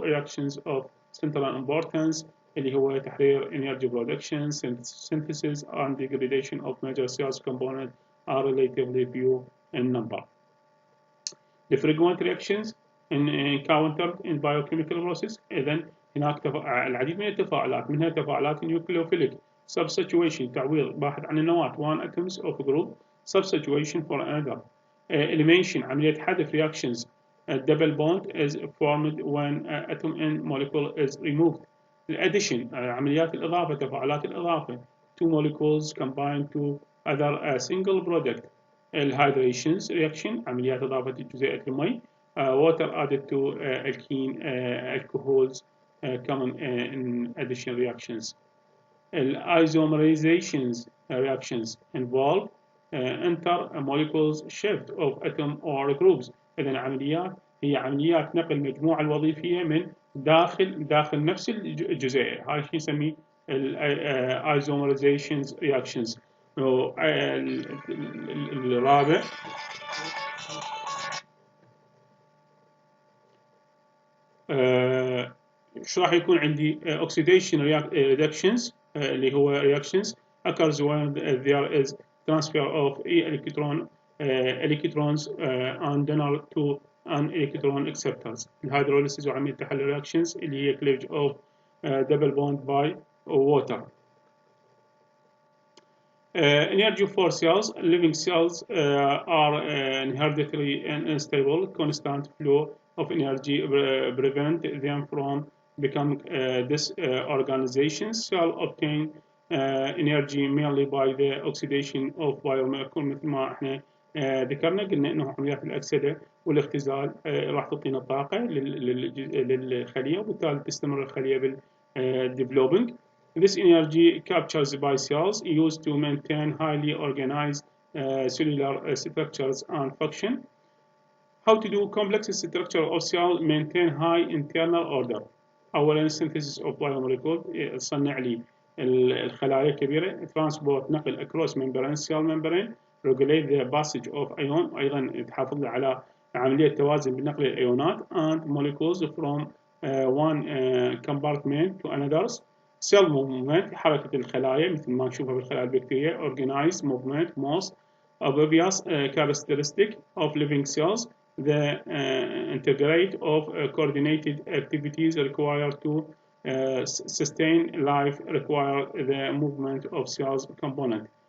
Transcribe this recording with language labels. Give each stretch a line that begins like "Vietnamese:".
English: Reactions of central importance
Arabic: اللي هو تحرير
English: energy production, synthesis and degradation of major cells components are relatively few in number. The frequent reactions encountered in biochemical process.
Arabic: إذن هناك العديد من التفاعلات منها تفاعلات
English: nucleophilic substitution
Arabic: تعويض واحد عن النواة
English: one atoms of a group substitution for another. Elimination
Arabic: عملية حذف
English: reactions. Double bond is formed when atom in molecule is removed.
Arabic: Addition عمليات الإضافة تفاعلات الإضافة.
English: Two molecules combined to other single product.
Arabic: Hydrations reaction عمليات إضافة جزيئة المي.
English: Water added to alkene alcohols common in addition reactions. Isomerization reactions involve inter-molecules shift of atom or groups.
Arabic: إذن عمليات هي عمليات نقل المجموعة الوظيفية من داخل نفس الجزيء. هاي شيء نسميه isomerization reactions. الرابع شو راح يكون عندي
English: oxidation reactions
Arabic: اللي هو
English: reactions occurs when there is transfer of electrons and donor to an electron acceptors.
Arabic: الهيدروليسيس وعملية تحلل
English: reactions
Arabic: اللي هي
English: cleavage of double bond by water. Energy for cells. Living cells are inherently unstable. Constant flow of energy prevent them from becoming disorganizations. Cells obtain energy mainly by the oxidation of biomolecule.
Arabic: مثل ما احنا ذكرنا قلنا انه عمليات الاكسده والاختزال راح تعطينا طاقه للخليه وبالتالي تستمر الخليه بالdeveloping.
English: This energy captured by cells used to maintain highly organized cellular structures and function. How to do complex structure of cell maintain high internal order.
Arabic: أولاً
English: synthesis of biomolecule
Arabic: تصنع لي الخلايا الكبيرة.
English: Transport
Arabic: نقل
English: across membrane cell membrane. Regulate the passage of ion.
Arabic: أيضاً تحافظ على عملية توازن بنقل الأيونات
English: and molecules from one compartment to another. Cell movement
Arabic: حركة الخلايا مثل ما نشوفها بالخلايا البكتيرية.
English: Organized movement most obvious characteristic of living cells. The integrate of coordinated activities required to sustain life require the movement of cells component.